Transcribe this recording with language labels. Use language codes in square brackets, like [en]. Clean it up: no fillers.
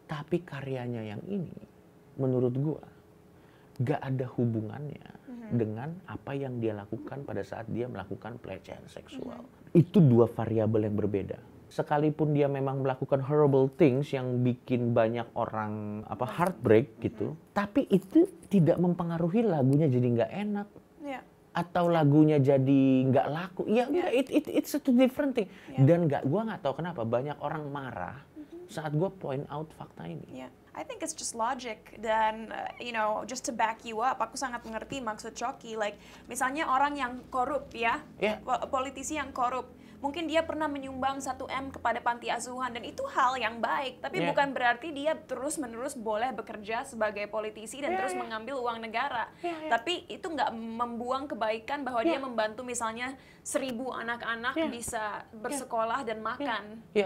[id] Tapi karyanya yang ini, menurut gua, nggak ada hubungannya dengan apa yang dia lakukan pada saat dia melakukan pelecehan seksual. Itu dua variabel yang berbeda. Sekalipun dia memang melakukan [en] horrible things [id] yang bikin banyak orang heartbreak gitu, tapi itu tidak mempengaruhi lagunya jadi nggak enak, atau lagunya jadi nggak laku. [en] Ya, it's a two different thing. [id] Dan gua nggak tahu kenapa banyak orang marah saat gua [en] point out [id] fakta ini. [en] I think it's just logic dan just to back you up, [id] aku sangat mengerti maksud Choky. Like misalnya orang yang korup politisi yang korup. Mungkin dia pernah menyumbang 1 M kepada panti asuhan dan itu hal yang baik, tapi bukan berarti dia terus-menerus boleh bekerja sebagai politisi dan terus mengambil uang negara. Tapi itu nggak membuang kebaikan bahwa dia membantu misalnya 1.000 anak-anak bisa bersekolah dan makan.